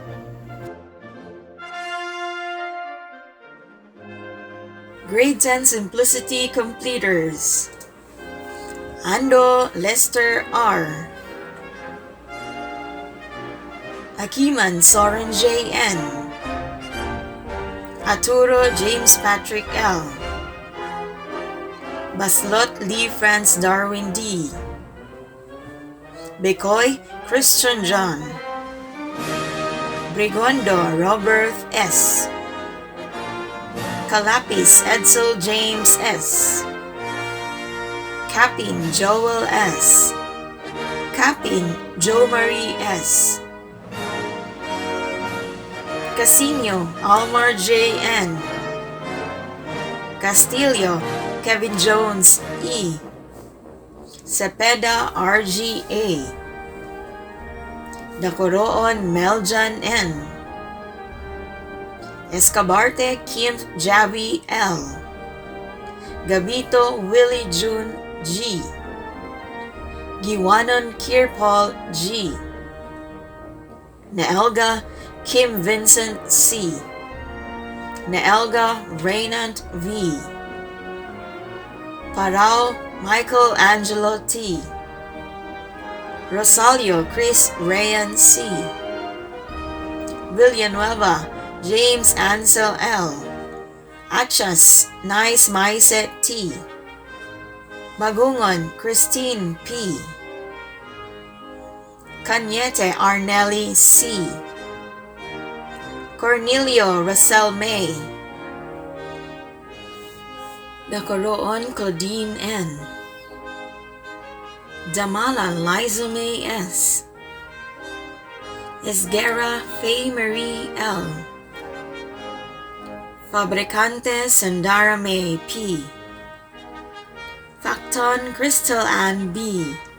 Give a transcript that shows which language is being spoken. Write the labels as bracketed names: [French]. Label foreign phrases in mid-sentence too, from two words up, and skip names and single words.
[English] Grade 10 Simplicity Completers. Ando Lester R. Akiman Soren J. N. Arturo James Patrick L. Baslot Lee France Darwin D. Becoy Christian John, Brigondo Robert S., Calapis Edsel James S., Capin Joel S., Capin Jo Marie S., Casino Almar J. N., Castillo Kevin Jones E., Cepeda RGA, Dacoroon Meljan N., Escabarte Kim Javi L., Gabito Willie June G., Giwanon Kirpal G., Naelga Kim Vincent C., Naelga Raynant V., Parao Michael Angelo T., Rosalio Chris Rayan C., Villanueva James Ansel L., Achas Nice Maiset T., Magungon Christine P., Cañete Arnelli C., Cornelio Russell May, Dacoroon Claudine N., Damala Liza May S., Esguerra Faye Marie L., Fabricante Sandara May P., Facton Crystal Ann B.,